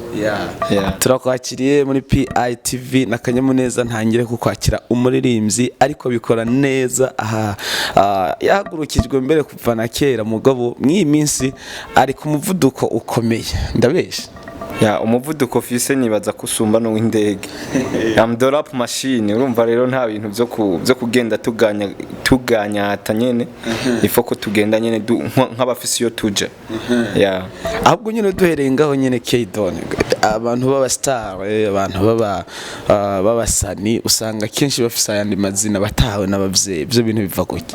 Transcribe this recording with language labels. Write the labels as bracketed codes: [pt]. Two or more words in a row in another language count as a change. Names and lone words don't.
[rn] turakwakiriye muri PITV nakanyamuneza ntangire kukwakira umuririmbyi ariko bikora neza yahagurukijwe mbere kuva na kera mugabo mw'iyi minsi ari ku muvuduko ukomeye ndabesha umuvuduko fise nibaza kusumba no w'indege [en] the rap machine [rn] urumva rero nta bintu byo kugenda tuganya atanyene ifoko tugenda nyene nk'abafisi yo tuje ahubwo nyine duhereye ngaho nyene K-Don abantu baba star abantu baba usanga kenshi bafisa yandi mazina batawe n'abavyeyi byo bintu biva kuki